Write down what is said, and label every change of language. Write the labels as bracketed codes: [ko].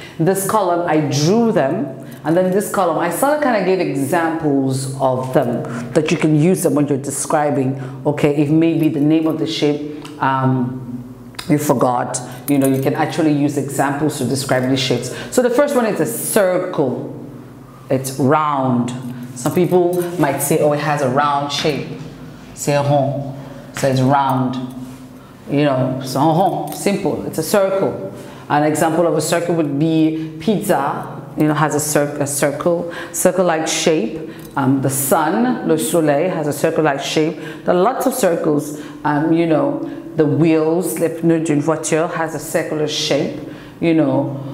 [en] This column, I drew them, and then in this column, I sort of kind of gave examples of them that you can use them when you're describing, okay, if maybe the name of the shape you forgot, you know, you can actually use examples to describe these shapes. So the first one is a circle. It's round. Some people might say, oh, it has a round shape. [fr] C'est rond. [en] So it's round. You know, [fr] c'est rond, simple. [en] It's a circle. An example of a circle would be pizza, you know, has a circle-like shape. The sun, [fr] le soleil, [en] has a circle-like shape. There are lots of circles. You know, the wheels, [fr] les pneus d'une voiture [en] has a circular shape, you know.